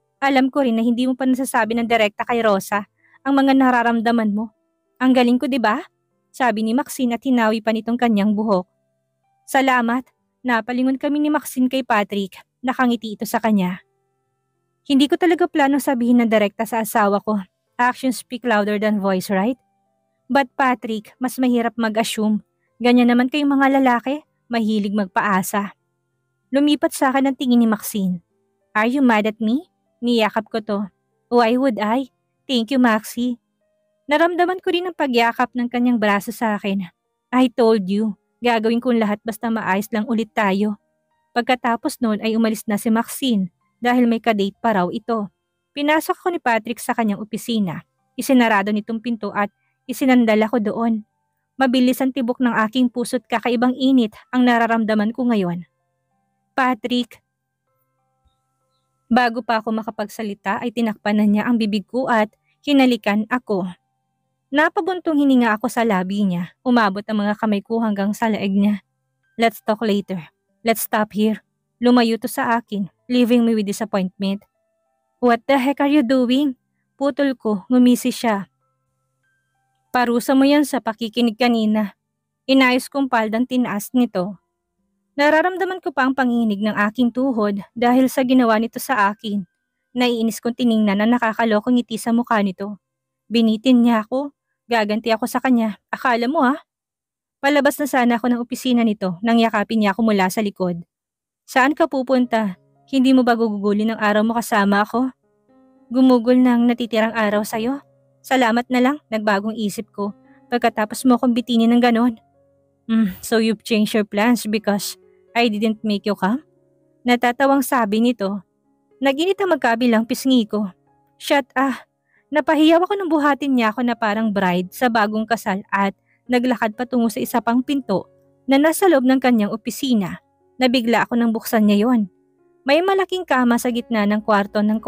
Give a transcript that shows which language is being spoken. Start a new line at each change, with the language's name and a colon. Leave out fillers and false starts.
Filipino: Alam ko rin na hindi mo pa nasasabi ng direkta kay Rosa ang mga nararamdaman mo. Ang galing ko, di ba? Sabi ni Maxine at hinawi pa nitong kanyang buhok. Salamat. Napalingon kami ni Maxine kay Patrick. Nakangiti ito sa kanya. Hindi ko talaga plano sabihin ng direkta sa asawa ko.
English: Actions speak louder than voice, right?
Filipino: But Patrick, mas mahirap mag-assume. Ganyan naman kayong mga lalaki, mahilig magpaasa. Lumipat sa akin ang tingin ni Maxine.
English: Are you mad at me?
Filipino: Niyakap ko to.
English: Why would I? Thank you, Maxie.
Filipino: Naramdaman ko rin ang pagyakap ng kanyang braso sa akin.
English: I told you,
Filipino: gagawin kong lahat basta maayos lang ulit tayo. Pagkatapos noon ay umalis na si Maxine dahil may kadate pa raw ito. Pinasok ko ni Patrick sa kanyang opisina. Isinarado nitong pinto at isinandal ako doon. Mabilis ang tibok ng aking puso't kakaibang init ang nararamdaman ko ngayon. Patrick. Bago pa ako makapagsalita ay tinakpan na niya ang bibig ko at hinalikan ako. Napabuntong hininga ako sa labi niya. Umabot ang mga kamay ko hanggang sa leeg niya.
English: Let's talk later. Let's stop here.
Filipino: Lumayo to sa akin,
English: leaving me with disappointment. What the heck are you doing?
Filipino: Putol ko, ngumisi siya. Parusa mo yan sa pakikinig kanina. Inayos kong paldang tinaas nito. Nararamdaman ko pa ang panginig ng aking tuhod dahil sa ginawa nito sa akin. Naiinis kong tiningnan na nakakalokong ngiti sa mukha nito. Binitin niya ako. Gaganti ako sa kanya. Akala mo ha? Palabas na sana ako ng opisina nito nang yakapin niya ako mula sa likod. Saan ka pupunta? Hindi mo ba gugugulin ng araw mo kasama ako? Gumugol ng natitirang araw sa'yo? Salamat na lang, nagbagong isip ko. Pagkatapos mo akong bitinin ng ganon.
English: So you've changed your plans because I didn't make you come?
Filipino: Natatawang sabi nito. Naginit ang magkabilang pisngi ko. Shut ah. Napahiyaw ako nung buhatin niya ako na parang bride sa bagong kasal at naglakad patungo sa isa pang pinto na nasa loob ng kanyang opisina. Nabigla ako nang buksan niya yon. May malaking kama sa gitna ng kwarto.